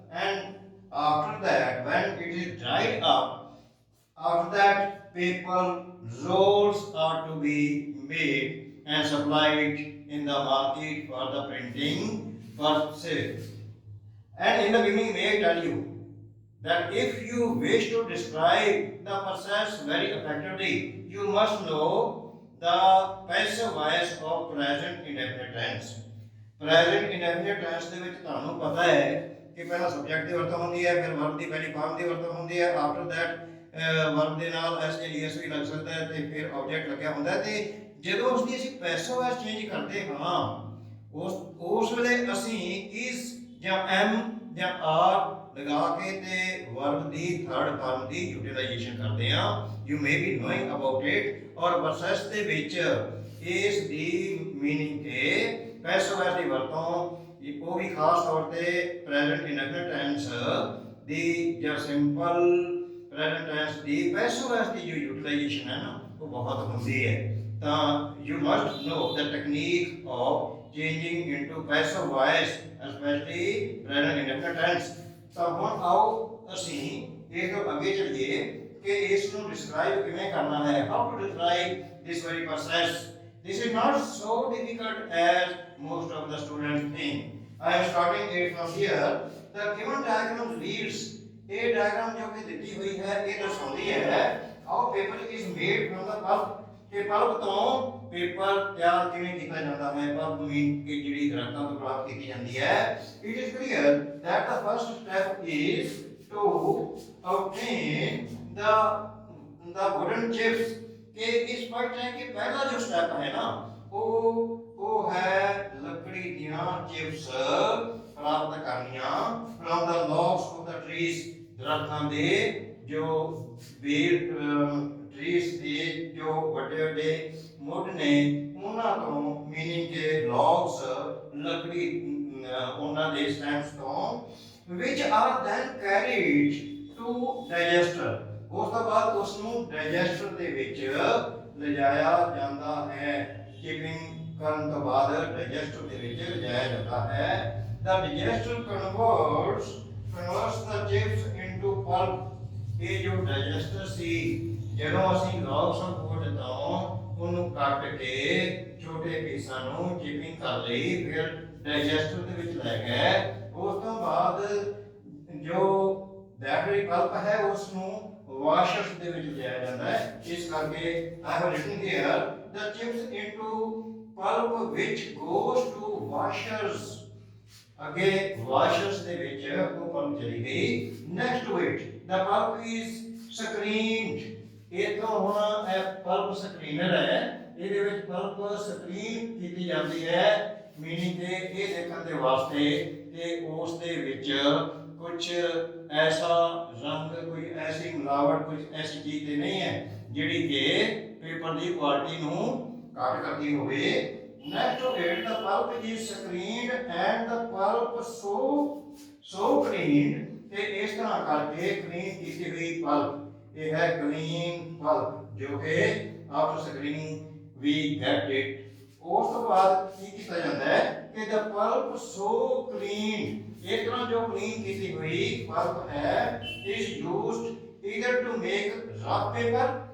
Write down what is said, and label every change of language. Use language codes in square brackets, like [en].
[en] And after that, when it is dried up, after that paper rolls are to be made and supplied in the market for the printing purposes. And in the beginning, may I tell you that if you wish to describe the process very effectively, you must know the passive voice of present indefinite tense. [pa] Present indefinite tense ਦੇ ਵਿੱਚ ਤੁਹਾਨੂੰ ਪਤਾ ਹੈ ਕਿ ਪਹਿਲਾਂ subject ਦੀ ਵਰਤੋਂ ਹੁੰਦੀ ਹੈ, ਫਿਰ ਵਰਬ ਦੀ ਪਹਿਲੀ ਫਾਰਮ ਦੀ ਵਰਤੋਂ ਹੁੰਦੀ ਹੈ, [en] after that [pa] ਵਰਬ ਦੇ ਨਾਲ ਐਸ ਜਾਂ ਡੀਐਸ ਵੀ ਲੱਗ ਸਕਦਾ ਹੈ ਤੇ ਫਿਰ ਆਬਜੈਕਟ ਲੱਗਿਆ ਹੁੰਦਾ ਹੈ। ਤੇ ਜਦੋਂ ਉਸ ਦੀ ਅਸੀਂ ਪੈਸਿਵ ਵੌਇਸ ਚੇਂਜ ਕਰਦੇ ਹਾਂ ਉਸ ਵੇਲੇ ਅਸੀਂ ਇਸ ਜਾਂ ਐਮ ਜਾਂ ਆਰ ਲਗਾ ਕੇ ਤੇ ਵਰਬ ਦੀ ਥਰਡ ਫਾਰਮ ਦੀ ਯੂਟਿਲਾਈਜੇਸ਼ਨ ਕਰਦੇ ਆ। [en] You may be knowing about it. [pa] ਔਰ ਪ੍ਰੋਸੈਸ ਦੇ ਵਿੱਚ ਇਸ ਦੀ ਮੀਨਿੰਗ ਕਿ ਪੈਸਿਵ ਵੌਇਸ ਦੀ ਵਰਤੋਂ ਉਹ ਵੀ ਖਾਸ ਤੌਰ ਤੇ ਪ੍ਰੈਜ਼ੈਂਟ ਇੰਡੈਫਿਨਿਟ ਟੈਂਸ ਦੀ ਜਾਂ ਸਿੰਪਲ ਪ੍ਰੈਜ਼ੈਂਟ ਟੈਂਸ ਦੀ ਪੈਸਿਵ ਵੌਇਸ ਦੀ ਜੋ ਯੂਟਿਲਾਈਜੇਸ਼ਨ ਹੈ ਨਾ ਉਹ ਬਹੁਤ ਹੁੰਦੀ ਹੈ। [en] ਤਾਂ you must know the technique of changing into passive voice especially present indefinite tense। [pa] ਤਾਂ ਹੁਣ ਆਓ ਅਸੀਂ ਇਹ ਤੋਂ ਅੱਗੇ ਚੱਲੀਏ ਕਿ ਇਸ ਨੂੰ ਡਿਸਕ੍ਰਾਈਬ ਕਿਵੇਂ ਕਰਨਾ ਹੈ। [en] How to describe this very process। This is not so difficult as most of the students think। I am starting it from here। The given diagram reads। [pa] ਇਹ diagram ਜੋ ਕਿ ਦਿੱਤੀ ਹੋਈ ਹੈ ਇਹ ਦਰਸਾਉਂਦੀ ਹੈ [en] how paper is made from the pulp। [pa] ਕਿ ਪਲਪ ਤੋਂ ਪੇਪਰ ਤਿਆਰ ਕਿਵੇਂ ਕੀਤਾ ਜਾਂਦਾ ਹੈ। ਪਲਪ ਮੀਨ ਕਿ ਜਿਹੜੀ ਦਰਖਤਾਂ ਤੋਂ ਪ੍ਰਾਪਤ ਕੀਤੀ ਜਾਂਦੀ ਹੈ। [en] It is clear that the first step is to obtain the wooden chips। [pa] ਕਿ ਇਸ ਸਪਸ਼ਟ ਹੈ ਕਿ ਪਹਿਲਾ ਜੋ ਸਟੈਪ ਹੈ ਨਾ ਉਹ ਹੈ ਲੱਕੜੀ ਦੀਆਂ ਚਿਪਸ ਪ੍ਰਾਪਤ ਕਰਨੀਆਂ [en] from the logs of the trees। [pa] ਦਰਖਤਾਂ ਦੇ ਜੋ ਬੇਲ ਟਰੀਸ ਦੇ ਜੋ ਵੱਡੇ ਵੱਡੇ ਮੁੱਢ ਨੇ ਉਹਨਾਂ ਤੋਂ ਮੀਨਿੰਗ ਕਿ ਲੌਗਸ ਲੱਕੜੀ ਉਹਨਾਂ ਦੇ ਸਟੈਮਸ ਤੋਂ [en] which are then carried to digester। [pa] ਉਸ ਤੋਂ ਬਾਅਦ ਉਸ ਨੂੰ ਡਾਈਜੈਸਟਰ ਦੇ ਵਿੱਚ ਲਿਜਾਇਆ ਜਾਂਦਾ ਹੈ। ਚਿਪਿੰਗ ਕਰਨ ਤੋਂ ਬਾਅਦ ਡਾਈਜੈਸਟਰ ਦੇ ਵਿੱਚ ਲਿਜਾਇਆ ਜਾਂਦਾ ਹੈ। [en] The digester converts the chips into pulp। [pa] ਇਹ ਜੋ ਡਾਈਜੈਸਟਰ ਸੀ ਜਦੋਂ ਅਸੀਂ [en] logs of wood [pa] ਤੋਂ ਉਹਨੂੰ ਕੱਟ ਕੇ ਛੋਟੇ ਪੀਸਾਂ ਨੂੰ ਚਿਪਿੰਗ ਕਰ ਲਈ ਫਿਰ ਡਾਈਜੈਸਟਰ ਦੇ ਵਿੱਚ ਲੈ ਗਏ। ਉਸ ਤੋਂ ਬਾਅਦ ਜੋ ਬੈਟਰੀ ਪਲਪ ਹੈ ਉਸ ਨੂੰ ਵਾਸ਼ਰਸ ਦੇ ਵਿੱਚ ਲਿਆਇਆ ਜਾਂਦਾ ਹੈ। ਇਸ ਕਰਕੇ [en] I have written here the chips into pulp which goes to washers। [pa] ਅੱਗੇ ਵਾਸ਼ਰਸ ਦੇ ਵਿੱਚ ਉਹ ਪਲਪ ਚਲੀ ਗਈ। [en] next to it the pulp is screened। [pa] ਇਹ ਤੋਂ ਹੁਣ ਇਹ ਪਲਪ ਸਕਰੀਨਰ ਹੈ। ਇਹਦੇ ਵਿੱਚ ਪਲਪ ਸਕਰੀਨ ਕੀਤੀ ਜਾਂਦੀ ਹੈ ਮੀਨਿੰਗ ਕਿ ਇਹ ਦੇਖਣ ਦੇ ਵਾਸਤੇ ਕਿ ਉਸ ਦੇ ਵਿੱਚ ਕੁਝ ਐਸਾ ਰੰਗ ਕੋਈ ਐਸੀ ਮਿਲਾਵਟ ਕੁਝ ਐਸੀ ਚੀਜ਼ ਤੇ ਨਹੀਂ ਹੈ ਜਿਹੜੀ ਕਿ ਪੇਪਰ ਦੀ ਕੁਆਲਿਟੀ ਨੂੰ ਘੱਟ ਕਰਦੀ ਹੋਵੇ। [en] next to it the pulp is screened and the pulp so cleaned। [pa] ਤੇ ਇਸ ਤਰ੍ਹਾਂ ਕਰਕੇ ਕਲੀਨ ਕੀਤੀ ਹੋਈ ਪਲਪ ਇਹ ਹੈ ਕਲੀਨ ਪਲਪ ਜੋ ਕਿ [en] After screening we get it. [pa] ਉਸ ਤੋਂ ਬਾਅਦ ਕੀ ਕੀਤਾ ਜਾਂਦਾ ਹੈ ਕਿ [en] the pulp so clean। [pa] ਇਸ ਤਰ੍ਹਾਂ ਜੋ ਕਲੀਨ ਕੀਤੀ ਹੋਈ ਪਲਪ ਹੈ [en] is used either to make rough paper।